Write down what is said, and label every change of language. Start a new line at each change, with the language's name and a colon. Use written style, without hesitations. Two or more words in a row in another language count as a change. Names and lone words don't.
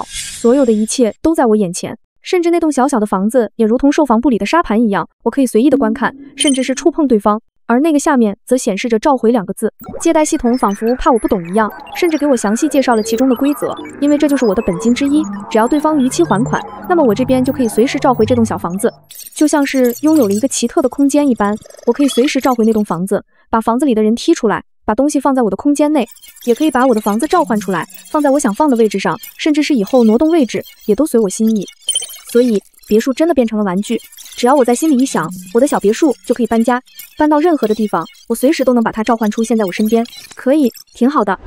Chinese: 所有的一切都在我眼前，甚至那棟小小的房子也如同售房部裡的沙盤一樣，我可以隨意的觀看，甚至是觸碰對方。而那個下面則顯示着召回2個字。借貸系統仿佛怕我不懂一樣，甚至給我詳細介紹了其中的規則，因為這就是我的本金之一，只要對方逾期還款，那麼我這邊就可以隨時召回這棟小房子，就像是擁有了一個奇特的空間一般，我可以隨時召回那棟房子，把房子裡的人踢出來，把東西放在我的空間內，也可以把我的房子召喚出來，放在我想放的位置上，甚至是以後挪动位置也都隨我心意。所以別墅真的变成了玩具，只要我在心裡一想，我的小別墅就可以搬家，搬到任何的地方，我隨時都能把它召喚出現在我身邊，可以，挺好的。